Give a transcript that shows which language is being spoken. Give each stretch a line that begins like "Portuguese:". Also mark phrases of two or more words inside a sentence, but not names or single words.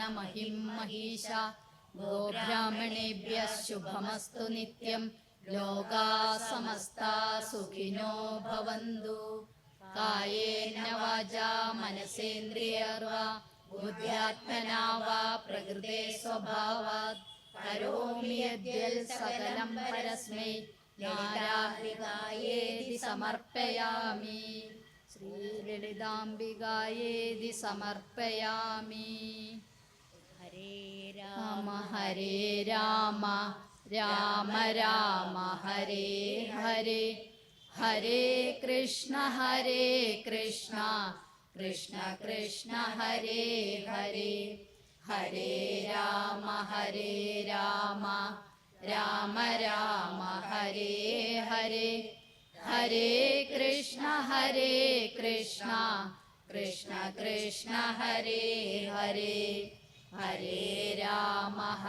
Sanskrit: മഹിം മഹീഷ ഗോബ്രാഹ്മണേഭ്യഃ ശുഭമസ്തു നിത്യം ലോകാ സമസ്താ സുഖിനോ ഭവന്തു കായേന വാചാ മനസേന്ദ്രിയർവാ ബുദ്ധ്യാത്മനാ വാ പ്രകൃതേ സ്വഭാവാത് കരോമി യദ്യൽ സകലം പരസ്മൈ നാരായണായേതി സമർപ്പയാമി ശ്രീലളിതാംബികായേതി സമർപ്പയാമി ഹരേ രാമ ഹരേ രാമ രാമ രാമ ഹരേ ഹരേ ഹരേ കൃഷ്ണ കൃഷ്ണ കൃഷ്ണ ഹരേ ഹരേ ഹരേ രാമ രാമ രാമ ഹരേ ഹരേ ഹരേ കൃഷ്ണ കൃഷ്ണ കൃഷ്ണ ഹരേ ഹരേ ഹരേ രാമ